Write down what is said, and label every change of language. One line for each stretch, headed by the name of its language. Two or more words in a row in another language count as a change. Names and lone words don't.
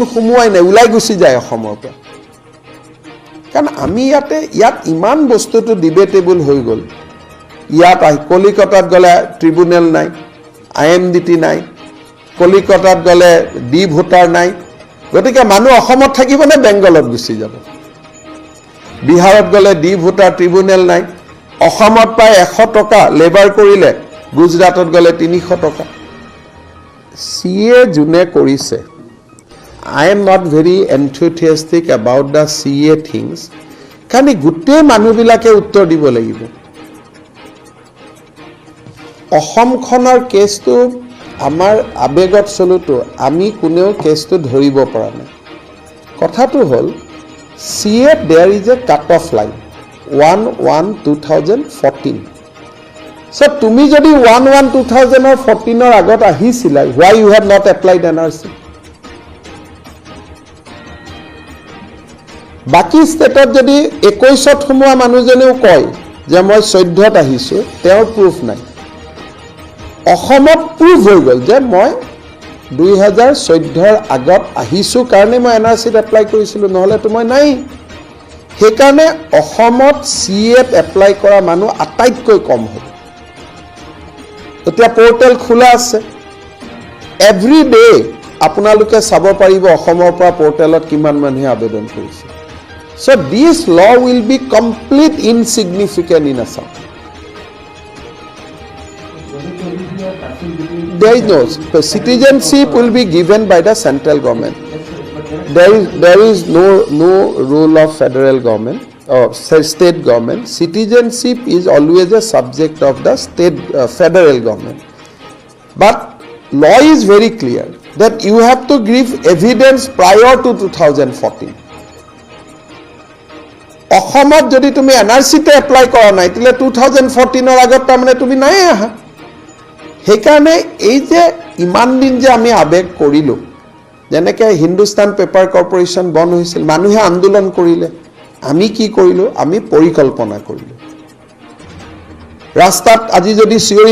Assamese: সোমোৱাই নাই ওলাই গুচি যায় অসমৰ পৰা কাৰণ আমি ইয়াত ইমান বস্তুটো ডিবেটেবল হৈ গ'ল ইয়াত কলিকতাত গ'লে ট্ৰিবিউনেল নাই IMDT নাই কলিকতাত গ'লে
English: D voter
Assamese: নাই গতিকে মানুহ অসমত থাকিব নে বেংগলত গুচি যাব বিহাৰত গ'লে
English: D voter tribunal
Assamese: নাই অসমত পায় 100 টকা লেবাৰ কৰিলে গুজৰাটত গ'লে 300 টকা CA যোনে কৰিছে
English: I am not very enthusiastic about the CA things
Assamese: কাৰণ গোটেই মানুহবিলাকে উত্তৰ দিব লাগিব অসমখনৰ কেছটো আমাৰ আবেগত চলোতো আমি কোনেও কেছটো ধৰিব পৰা নাই কথাটো হ'ল
English: CA there is a cut off line 1/1/2014
Assamese: so তুমি যদি 1/1/2014 আগত আহিছিলা
English: why you have not applied NRC
Assamese: বাকি ষ্টেটত যদি 21ত সোমোৱা মানুহজনেও কয় যে মই 14ত আহিছো তেওঁৰ প্ৰুফ নাই অসমত প্ৰুফ হৈ গ'ল যে মই 2014ৰ আগত আহিছো কাৰণে মই এনআৰচিত এপ্লাই কৰিছিলো নহলে তো মই নাই সেইকাৰণে অসমত CAত এপ্লাই কৰা মানুহ আটাইতকৈ কম হ'ব এতিয়া পোৰ্টেল খোলা আছে
English: every day
Assamese: আপোনালোকে চাব পাৰিব অসমৰ পৰা পোৰ্টেলত কিমান মানুহে আবেদন কৰিছে
English: so this law will be complete insignificant in Assam there is no citizenship will be given by the central government there is no rule of federal government or state government citizenship is always a subject of the state federal government but law is very clear that you have to give evidence prior to 2014
Assamese: অসমত যদি তুমি এনআৰচিতে এপ্লাই কৰা নাই তেলে 2014 ৰ আগত তাৰমানে তুমি নাই আহা সেইকাৰণে এই যে ইমান দিন যে আমি আবেগ কৰিলো যেনেকে হিন্দুস্তান পেপাৰ কৰ্পোৰেচন বন্ধ হৈছিল মানুহে আন্দোলন কৰিলে আমি কি কৰিলো আমি পৰিকল্পনা কৰিলো ৰাস্তাত আজি যদি চিঞৰি